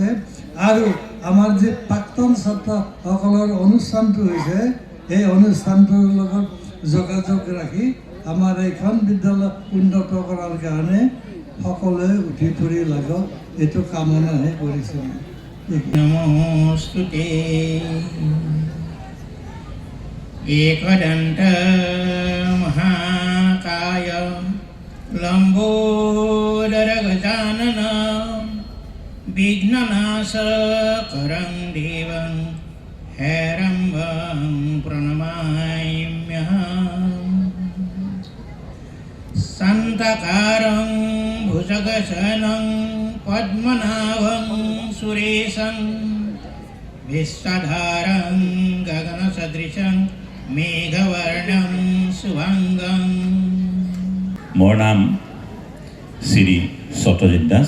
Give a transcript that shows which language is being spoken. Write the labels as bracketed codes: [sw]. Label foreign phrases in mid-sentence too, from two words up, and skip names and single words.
[as] আৰু আমাৰ যি প্ৰাক্তন ছাত্ৰসকলৰ অনুষ্ঠানটো হৈছে, এই অনুষ্ঠানটোৰ লগত যোগাযোগ ৰাখি আমাৰ এইখন বিদ্যালয় উন্নত কৰাৰ কাৰণে সকলোৱে উঠি পৰি লাগক, এইটো কামনাহে কৰিছোঁ। [sa] নমস্তুতে एकदन्त महाकाय लम्बोदर गजानन विघ्ननाशकरं देवं हेरम्बं प्रणमामि। শান্তকারং ভুজগশয়নং পদ্মনাভং সুরেশং বিশ্বধারং গগনসদৃশং মেঘবর্ণং শুভাঙ্গং। [as] মোৰ নাম শ্ৰী সত্যজিৎ দাস।